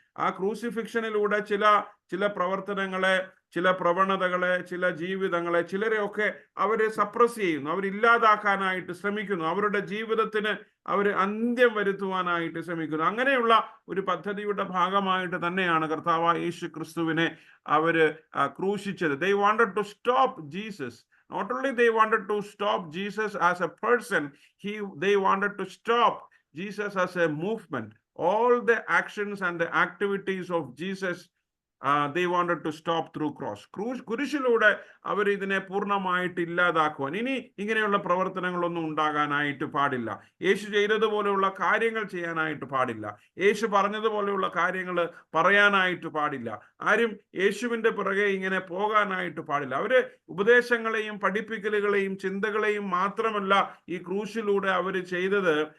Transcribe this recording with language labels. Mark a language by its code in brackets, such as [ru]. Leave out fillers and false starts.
[ml] ആ ക്രൂസിഫിക്ഷനിലൂടെ ചില പ്രവർത്തനങ്ങളെ, ചില പ്രവണതകളെ, ചില ജീവിതങ്ങളെ, ചിലരെയൊക്കെ അവരെ സപ്രസ് ചെയ്യുന്നു, അവരില്ലാതാക്കാനായിട്ട് ശ്രമിക്കുന്നു, അവരുടെ ജീവിതത്തിന് അവർ അന്ത്യം വരുത്തുവാനായിട്ട് ശ്രമിക്കുന്നു. അങ്ങനെയുള്ള ഒരു പദ്ധതിയുടെ ഭാഗമായിട്ട് തന്നെയാണ് കർത്താവായ യേശു ക്രിസ്തുവിനെ അവര് ക്രൂശിച്ചത്. [en] They wanted to stop Jesus. Not only they wanted to stop Jesus as a person, they wanted to stop Jesus as a movement. All the actions and the activities of Jesus they wanted to stop through cross. [ml] കുരിശിലൂടെ അവർ ഇതിനെ പൂർണ്ണമായിട്ട് ഇല്ലാതാക്കുവാൻ, ഇനി ഇങ്ങനെയുള്ള പ്രവർത്തനങ്ങളൊന്നും ഉണ്ടാകാനായിട്ട് പാടില്ല. യേശു ചെയ്തതുപോലെയുള്ള കാര്യങ്ങൾ ചെയ്യാനായിട്ട് പാടില്ല. യേശു പറഞ്ഞതുപോലെയുള്ള കാര്യങ്ങൾ പറയാനായിട്ട് പാടില്ല. ആരും യേശുവിൻ്റെ പിറകെ ഇങ്ങനെ പോകാനായിട്ട് പാടില്ല. അവര് ഉപദേശങ്ങളെയും പഠിപ്പിക്കലുകളെയും ചിന്തകളെയും മാത്രമല്ല ഈ ക്രൂശിലൂടെ അവർ ചെയ്തത്.